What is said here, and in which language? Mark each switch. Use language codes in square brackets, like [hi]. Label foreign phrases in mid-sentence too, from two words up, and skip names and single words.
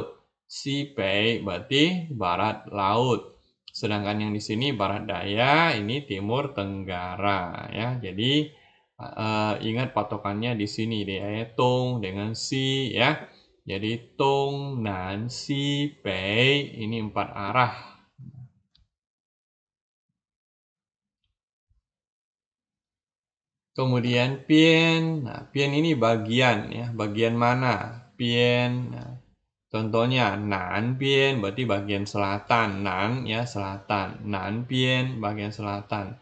[zh] 西北 [id] berarti barat laut. Sedangkan yang di sini barat daya, ini timur tenggara ya. Jadi ingat patokannya di sini deh, Tung dengan Si ya. Jadi [zh] 东南西北 [id] ini 4 arah. Kemudian Pian, nah Pian ini bagian ya, bagian mana? Pian, nah, contohnya [zh] 南边 [id] berarti bagian selatan, Nan ya selatan, [zh] 南边 [id] bagian selatan.